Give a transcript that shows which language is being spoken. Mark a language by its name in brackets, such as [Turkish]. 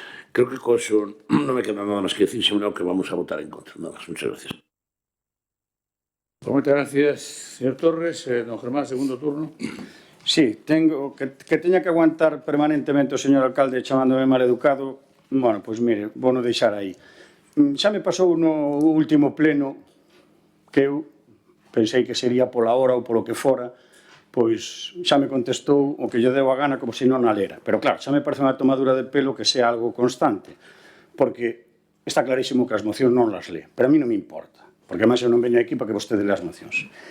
[Spanish] Creo que con eso no me queda nada más que decir, sino que vamos a votar en contra. Nada más. Muchas gracias. Muchas gracias, señor Torres. Don Germán, segundo turno. [Galician] Sí, tengo que teña que aguantar permanentemente o señor alcalde chamándome maleducado. Bueno, pois mire, vou non deixar aí. Xa me pasou no último pleno que eu pensei que sería pola hora ou polo que fora, pois xa me contestou o que lle deu a gana como se non a lera. Pero claro, xa me parece unha tomadura de pelo que sea algo constante, porque está clarísimo que as mocións non las lee, [Spanish] pero a mí [Galician] non me importa, porque máis eu non veño aquí para que vostede lea as mocións.